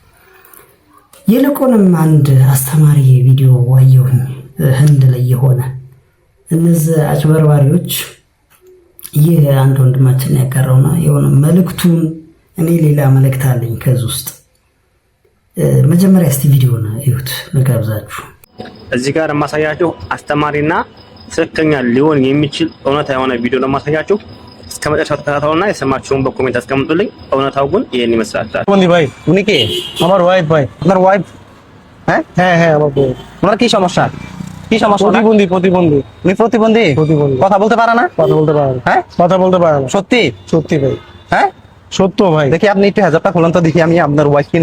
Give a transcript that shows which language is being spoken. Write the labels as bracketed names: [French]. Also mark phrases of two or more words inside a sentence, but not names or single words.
[Amharic] ይልቁንም አንድ አስተማሪ ቪዲዮ ዋየሁኝ ህንድ ላይ የሆነ እነዚህ አጭበርባሪዎች ይህ አንድ ወንድማችን ያቀረውና የሆነ መልእክቱን እኔ ሌላ መልእክት አለኝ ከዚህ ውስጥ መጀመሪያ እስቲ ቪዲዮውን እዩት ልጋብዛችሁ። እዚህ ጋር የማሳያችሁ አስተማሪና ትክክለኛ ሊሆን የሚችል እውነታ የሆነ ቪዲዮ ነው የማሳያችሁ። እስከ መጨረሻው ተከታተሉና የሰማችሁን በኮሜንት አስቀምጡልኝ። እውነታው ግን ይሄን ይመስላል። [Bangla] বন্ধু ভাই উনি কে? আমার ওয়াইফ ভাই। আপনার ওয়াইফ? হ্যাঁ হ্যাঁ হ্যাঁ আমার বউ। ওনার কি সমস্যা? প্রতিবন্ধী। উনি প্রতিবন্ধী? কথা বলতে পারে না? কথা বলতে পারে না। হ্যাঁ কথা বলতে পারে না। সত্যি ভাই। হ্যাঁ সত্য ভাই। দেখি আপনি একটু হেজাবটা খুলুন তো দেখি আমি আপনার ওয়াইফ কিনা।